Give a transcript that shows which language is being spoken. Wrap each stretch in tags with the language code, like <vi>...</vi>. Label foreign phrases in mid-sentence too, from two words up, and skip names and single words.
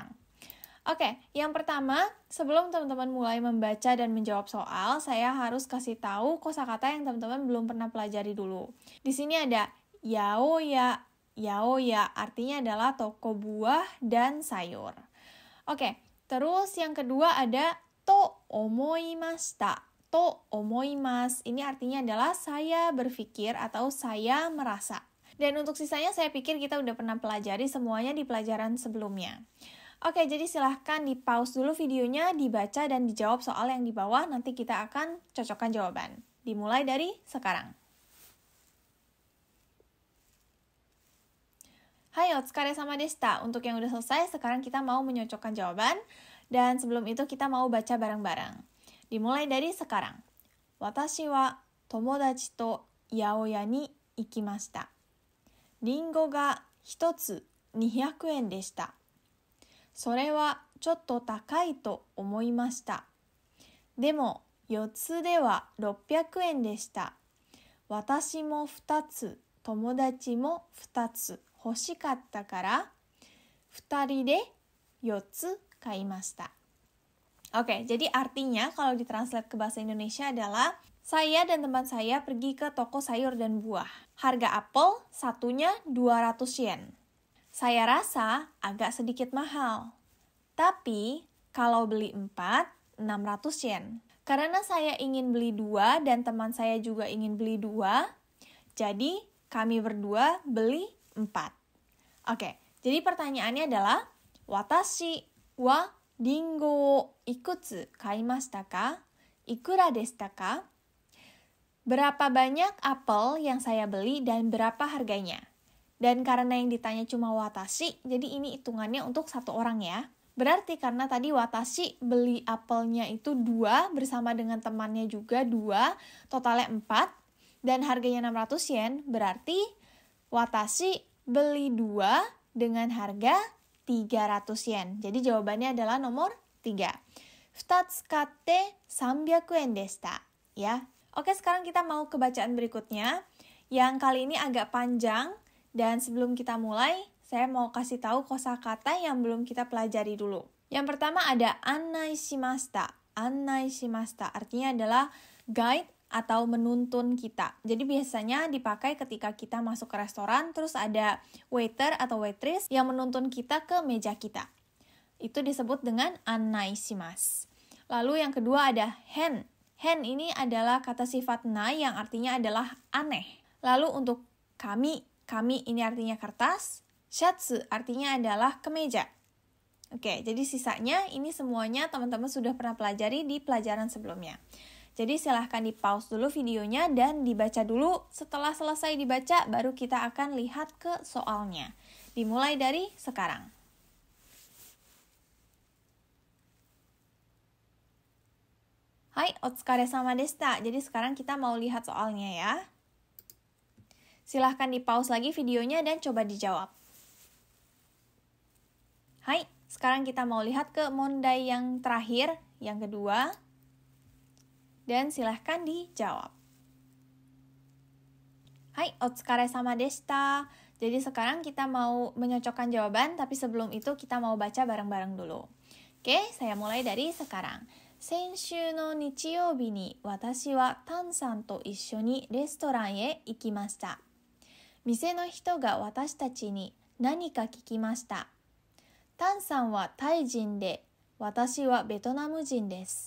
<id>Oke, yang pertama, sebelum teman-teman mulai membaca dan menjawab soal, saya harus kasih tahu kosakata yang teman-teman belum pernah pelajari dulu. Di sini ada yaoya. Yaoya artinya adalah toko buah dan sayur. Oke, terus yang kedua ada</id> <ja>と思いました. と思います.</ja> <id>Ini artinya adalah saya berpikir atau saya merasa. Dan untuk sisanya saya pikir kita udah pernah pelajari semuanya di pelajaran sebelumnya. Oke, jadi silahkan di-pause dulu videonya, dibaca dan dijawab soal yang di bawah. Nanti kita akan cocokkan jawaban. Dimulai dari sekarang. Hai,</id> <ja>お疲れ様でした.</ja> <id>Untuk yang udah selesai, sekarang kita mau menyocokkan jawaban. Dan sebelum itu kita mau baca bareng-bareng. Dimulai dari sekarang.</id> <ja>私は友達と八百屋に行きました. りんごが 1 つ200円でした。それはちょっと高いと思いました。でも4つでは600円でした。私も2つ、友達も2つ欲しかったから2人で4つ買いました。</ja> <id>Oke, jadi artinya kalau ditranslate ke bahasa Indonesia adalah saya dan teman saya pergi ke toko sayur dan buah. Harga apel satunya 200 yen. Saya rasa agak sedikit mahal. Tapi, kalau beli 4, 600 yen. Karena saya ingin beli 2 dan teman saya juga ingin beli 2, jadi kami berdua beli 4. Oke, jadi pertanyaannya adalah,</id> <ja>私はりんごいくつ買いましたか? いくらでしたか?</ja> <id>Berapa banyak apel yang saya beli dan berapa harganya? Dan karena yang ditanya cuma watashi, jadi ini hitungannya untuk satu orang ya. Berarti karena tadi watashi beli apelnya itu 2, bersama dengan temannya juga 2, totalnya 4, dan harganya 600 yen, berarti watashi beli 2 dengan harga 300 yen. Jadi jawabannya adalah nomor 3.</id> <ja>2買って300円でした.</ja> <id>Ya. Oke, sekarang kita mau ke bacaan berikutnya. Yang kali ini agak panjang. Dan sebelum kita mulai, saya mau kasih tahu kosakata yang belum kita pelajari dulu. Yang pertama ada</id> <ja>案内しました. 案内しました</ja> <id>artinya adalah guide atau menuntun kita. Jadi biasanya dipakai ketika kita masuk ke restoran, terus ada waiter atau waitress yang menuntun kita ke meja kita. Itu disebut dengan</id> <ja>案内します.</ja> <id>Lalu yang kedua ada hen. Hen ini adalah kata sifat nai yang artinya adalah aneh. Lalu untuk kami ini artinya kertas. Shatsu artinya adalah kemeja. Oke, jadi sisanya ini semuanya teman-teman sudah pernah pelajari di pelajaran sebelumnya. Jadi silahkan di-pause dulu videonya dan dibaca dulu. Setelah selesai dibaca, baru kita akan lihat ke soalnya. Dimulai dari sekarang. Hai,</id> <ja>お疲れ様でした.</ja> <id>Jadi sekarang kita mau lihat soalnya ya. Silahkan di-pause lagi videonya dan coba dijawab. Hai, sekarang kita mau lihat ke mondai yang terakhir, yang kedua. Dan silahkan dijawab. Hai,</id> <ja>お疲れ様でした.</ja> <id>Jadi sekarang kita mau menyocokkan jawaban, tapi sebelum itu kita mau baca bareng-bareng dulu. Oke, saya mulai dari sekarang.</id> <ja>先週の日曜日に私はタンさんと一緒にレストランへ行きました。店の人が私たちに何か聞きました。タンさんはタイ人で、私はベトナム人です。</ja>